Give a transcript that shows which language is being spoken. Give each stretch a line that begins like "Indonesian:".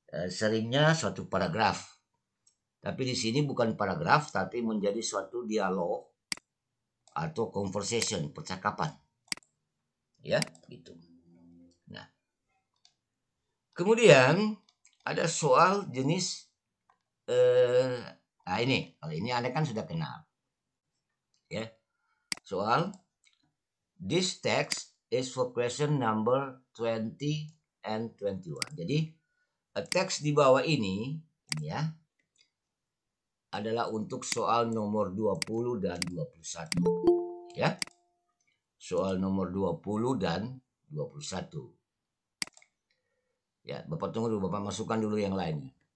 Indonesian: Seringnya suatu paragraf. Tapi di sini bukan paragraf tapi menjadi suatu dialog atau conversation, percakapan. Ya, gitu. Nah. Kemudian ada soal jenis nah ini, kalau ini Anda kan sudah kenal. Ya. Soal
English: this text is for question number 20 and 21.
Indonesian: Jadi teks di bawah ini ya adalah untuk soal nomor 20 dan 21. Ya. Soal nomor 20 dan 21. Ya, Bapak tunggu dulu, Bapak masukkan dulu yang lain.